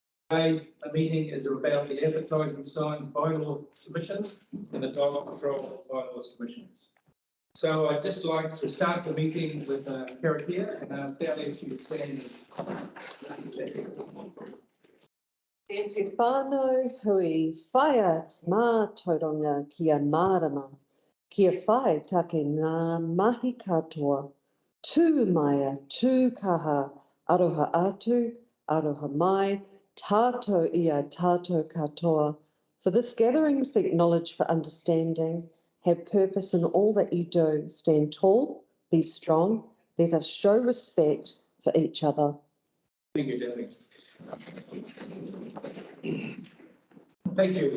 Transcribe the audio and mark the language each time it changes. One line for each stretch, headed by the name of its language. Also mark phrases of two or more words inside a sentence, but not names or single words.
English: Today's meeting is about the advertising signs bylaw submissions and the dialogue control bylaw submissions. So I'd just like to start the meeting with Karakia and Fairly if you stand.
Māori: E te whānau hui whaia te mātauranga kia mārama, kia whai take ngā mahi katoa, tū maia, tū kaha, aroha atu, aroha mai, tātou ia tātou katoa.
English: For this gathering seek knowledge for understanding, have purpose in all that you do, stand tall, be strong, let us show respect for each other. Thank you, Debbie. Thank you.